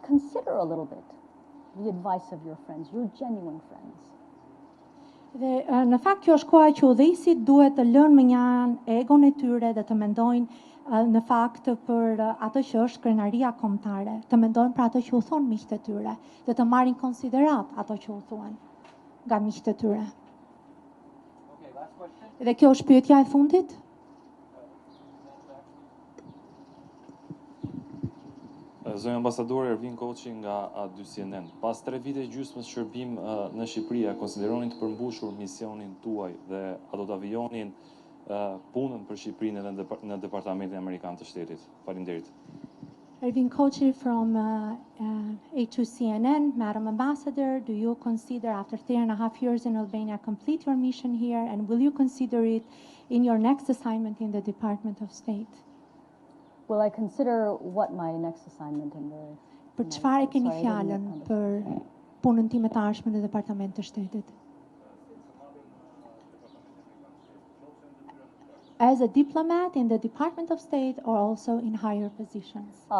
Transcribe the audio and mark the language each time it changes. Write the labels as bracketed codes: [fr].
[en] Consider a little bit the advice of your friends, your genuine friends. [sq] Dhe në fakt kjo është koha që udhëheqësit duhet të lënë më njanë egon e tyre dhe të mendojnë në fakt për atë që është krenaria kombëtare, të mendojnë për atë që u thonë miqtë e tyre dhe të marrin konsiderat ato që u thuan nga miqtë e tyre. Dhe kjo është pyetja e fundit? Zonja ambasadore Ervin Koçi nga A2CNN. Pas 3 vite gjysmës shërbim në Shqipëri, a konsideroni të përmbushur misionin tuaj dhe a do të avionin punën për Shqipërinë edhe në Departamentin Amerikan të Shtetit? Faleminderit. [en] Ervin Koçi from A2CNN, Madam Ambassador, do you consider after 3.5 years in Albania complete your mission here and will you consider it in your next assignment in the Department of State? Will I consider what my next assignment in the... [sq] Për çfarë e keni fjalën për punën time të ardhshme në Departament të Shtetit? [en] As a diplomat in the Department of State or also in higher positions?